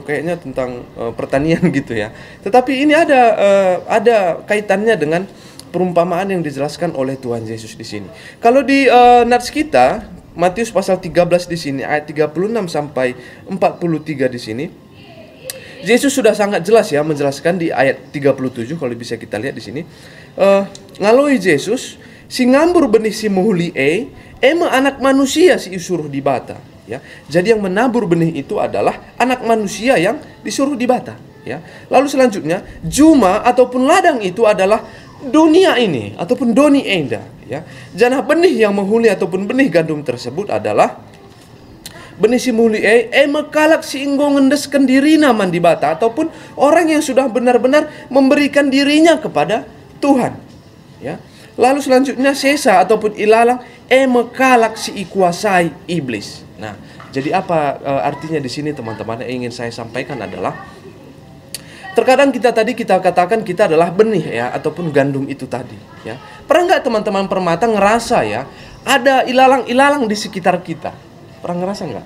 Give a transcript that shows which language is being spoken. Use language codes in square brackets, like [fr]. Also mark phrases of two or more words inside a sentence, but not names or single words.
[id] Kayaknya tentang pertanian gitu ya. Tetapi ini ada kaitannya dengan perumpamaan yang dijelaskan oleh Tuhan Yesus di sini. Kalau di nats kita Matius pasal 13 di sini ayat 36 sampai 43 di sini, Yesus sudah sangat jelas ya menjelaskan di ayat 37, kalau bisa kita lihat di sini. [btx] Ngaloi Yesus, si ngambur benih si muhuli ema anak manusia si disuruh di bata, ya. [id] Jadi yang menabur benih itu adalah anak manusia yang disuruh di bata, ya. Lalu selanjutnya, juma ataupun ladang itu adalah dunia ini ataupun [btx] doni enda, [id] ya. Janah benih yang menghuli ataupun benih gandum tersebut adalah benih [btx] si muhli mekalak si inggo ngendeskan dirina mandi bata, [id] ataupun orang yang sudah benar-benar memberikan dirinya kepada Tuhan, ya. Lalu selanjutnya sesa ataupun ilalang [btx] mekalak si ikuasai [id] iblis. Nah, jadi apa artinya di sini teman-teman? Yang ingin saya sampaikan adalah, terkadang kita katakan kita adalah benih ya, ataupun gandum itu tadi, ya. Pernah nggak teman-teman permata ngerasa ya ada ilalang-ilalang di sekitar kita? Pernah ngerasa nggak?